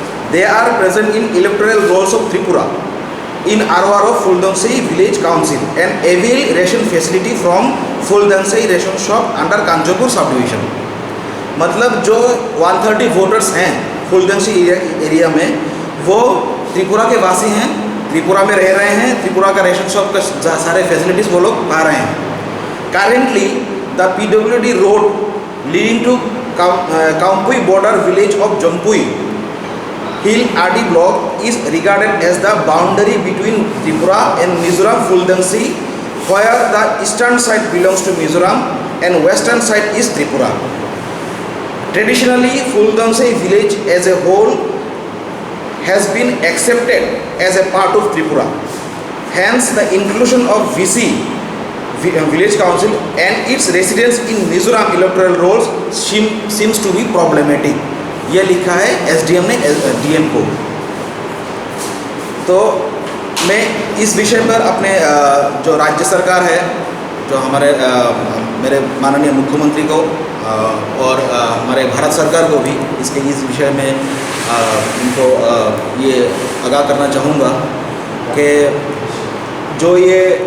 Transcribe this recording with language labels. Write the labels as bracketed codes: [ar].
[en] They are present in electoral rolls of Tripura in Arwaro Fuldengsai Village Council and avail ration facility from Fuldengsai ration shop under Kanjapur subdivision. [hi] मतलब जो 130 voters हैं फुलदेंगसाई area में, वो त्रिपुरा के वासी हैं, त्रिपुरा में रह रहे हैं, त्रिपुरा का रेशन शॉप का सारे फैसिलिटीज़ वो लोग पा रहे हैं। [en] Currently, the PWD road leading to Kampui border village of Jompui Hill RD block is regarded as the boundary between Tripura and Mizoram Fuldengsai, where the eastern side belongs to Mizoram and western side is Tripura. Traditionally, Fuldengsai village as a whole has been accepted as a part of Tripura. Hence, the inclusion of VC Village Council and its residents in Mizoram electoral rolls seems to be problematic. [hi] यह लिखा है SDM ने DM को। तो मैं इस विषय पर अपने जो राज्य सरकार है, जो हमारे मेरे माननीय मुख्यमंत्री को और हमारे भारत सरकार को भी इस विषय में इनको ये आगाह करना चाहूँगा कि जो ये